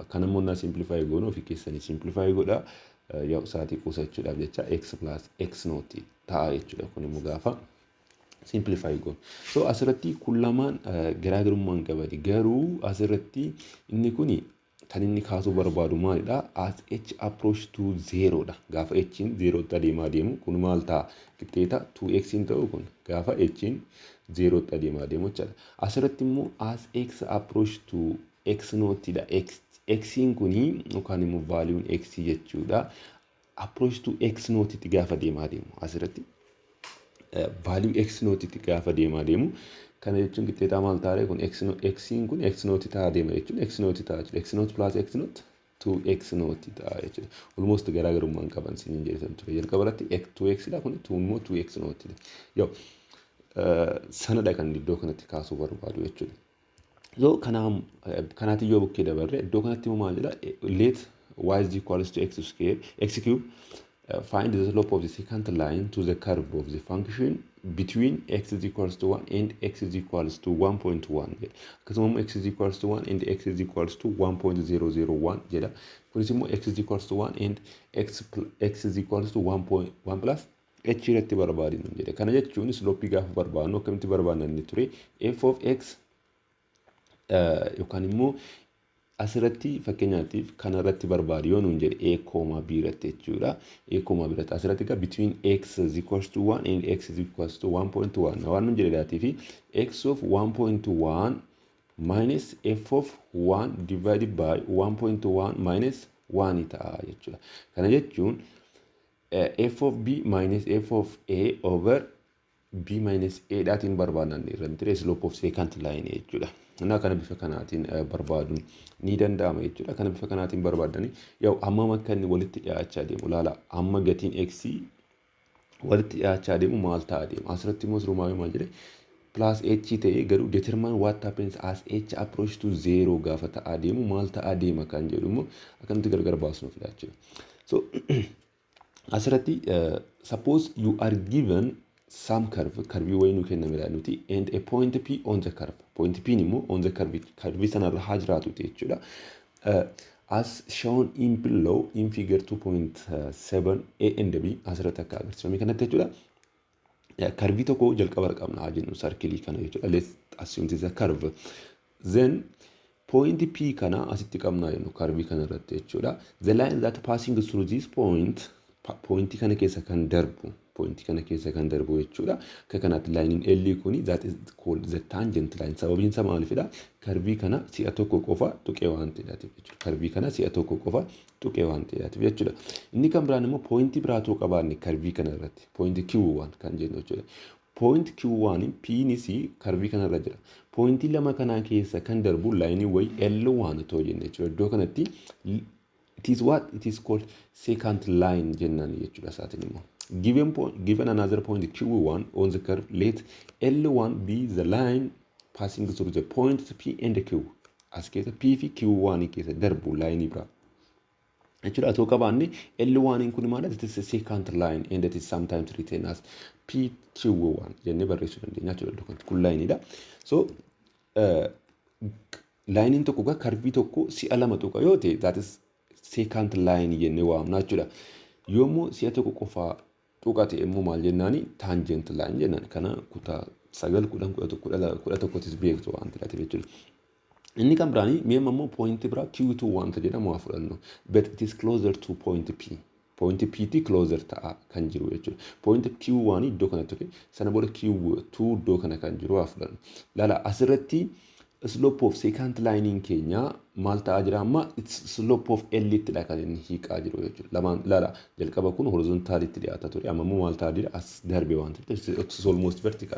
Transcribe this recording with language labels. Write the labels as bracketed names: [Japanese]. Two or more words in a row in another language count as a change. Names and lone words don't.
[Oromo] Kana immoo na simplify goon ofii keessanii simplify godha yaa saatii qusachuudhaaf jecha x plus x nooti ta'a jechuudha. Kun immoo gaafa simplify goon. So asirratti kun lamaan garaagarummaan qabati. Garuu asirratti inni kuni kan inni kaasuu barbaadu maalidha? As h [English] approach to [Oromo] 0 dha. Gaafa h 0 tti adeemaa deemu kun maal ta'a? Qixxeeta 2x ta'u kun gaafa h 0 tti adeemaa deemu jechuudha. Asirratti immoo as x [English] approach to [Oromo] x nooti dha. X kuni yookaan immoo value x jechuudha. [English] Approach to [Oromo] x nooti tti gaafa deemaa deemu asirratti value x nooti tti gaafa deemaa deemu. Kana jechuun qixxeetaa maal ta'a kun x kun x nooti ta'a deema jechuun x nooti ta'a jechuudha. X noot plus x noot 2x nooti ta'a jechuudha. Almost garaagarummaan qaban siniin jedhan ture. Jalqaba irratti 2x dha kun 2 immoo 2x nooti. Yoo sanadha kan iddoo kanatti kaasuu barbaadu jechuudha. Yoo kanaati yoo bukkee dabarre iddoo kanatti immoo maal jedha [English] let y is equals to x square x cube find the slope of the secant line to the curve of the function between x is equals to 1 and x is equals to 1.1 akkasuma x is equals to 1 and x is equals to 1.001 jedha. [Oromo] Kunis immoo [English] x is equals to 1 and x is equals to 1.1 plus h [Oromo] irratti barbaadinu jedha. Kana jechuun slope gaafa barbaadnu akkamitti barbaadna ture [English] f of x [Oromo] yookaan immoo asirratti fakkeenyaatiif kanarratti barbaadu yoo nuun jedhe a, b irratti jechuudha. A, b irratti asirratti egaa [English] between x is equals to 1 and x is equals to 1.1 [Oromo] waan nuun jedhedhaatii fi [English] x of 1.1 minus f of 1 divided by 1.1 minus 1 [Oromo] ta'a jechuudha. Kana jechuun [English] f of b minus f of a over b minus a [Oromo] dhaatiin barbaadnan irratti [English] slope of secant line jechuudha. [Oromo] Innaa kana bifa kanaatiin barbaaduun ni danda'ama jechuudha. Kana bifa kanaatiin barbaadanii yoo hammam akka inni walitti dhiyaachaa deemu ilaala. Amma gatiin x walitti dhiyaachaa deemu maal ta'a deema. Asirratti immoo sirumaa maal jedhee plus h ta'ee garuu [English] determine what happens as h approach to 0 [Oromo] gaafa ta'aa deemu maal ta'aa deema kan jedhu immoo akkamitti gargar baasnuuf jechuudha. [English] So asirratti suppose you are given some curve [Oromo] wayinuu kennamedha nuti [English] and a point p on the curve. [Oromo] Point p immoo [English] on the curve [Oromo] sanarra haa jiraatu jechuudha. [English] As shown in below in figure 2.7 a and b [Oromo] asirratti akka agarsiifame kanatti jechuudha. Curve tokko jalqaba qabna haa jennu circle kana jechuudha. [English] Let's assume this is a curve. [Oromo] Then point p kana asitti qabna jennu curve kana irratti jechuudha. [English] The line that passing through this point [Oromo] kana keessa kan darbu jechuudha. Akka kanatti [English] line L kuni that is called the tangent line. [Oromo] Sababiin isaa maalifidha? Curve kana si'a tokko qofa tuqee waan ta'eef jechuudha. Curve kana si'a tokko qofa tuqee waan ta'eef jechuudha. Inni kan biraan immoo point biraatu qabaanne curve kana irratti. Point Q1 kan jennu jechuudha. Point Q1 P ni si curve kana irra jira. Point lama kana keessa kan darbu line way L1 too jenne jechuudha. Iddoo kanatti [English] it is what it is called second line [Oromo] jennaan jechuudha isaatiin immoo. [English] Given another point Q1 on the curve, let L1 be the line passing through the points P and Q. [Oromo] As keessa P fi Q1 keessa darbu line bira. Jechuudha atoo qabaanne L1 kun maal [English] it is a second line and it is sometimes written as PQ1 [Oromo] jennee barreessuu dandeenya jechuudha. Kun line dha. So line tokko ga curve tokko si'a lama tuqa yoo ta'e [English] that is second line [Oromo] jennee waamna jechuudha. Yoommoo si'a tokko qofa tuqate immoo maal jennaani tangent line jennaan. Kana kutaa 9 beektu waan ta'eef jechuudha. Inni kan biraani mee immoo point bira Q2 waan ta'e jedhamu haa fudhannu. [English] But it is closer to point P. [Oromo] Point P ti closer ta'a kan jiru jechuudha. Point Q1 iddoo kana ture sana booda Q2 iddoo kana kan jiru haa fudhannu. Laala asirratti [English] slope of second line [Oromo] keenya maal ta'aa jira amma [English] it's slope of L [Oromo] ittidha kan inni hiiqaa jiru jechuudha. Lamaan laala jalqaba kun horizontal itti dhiyaata ture amma immoo maal ta'aa jira as darbe waan ta'eef [English] it's almost vertical.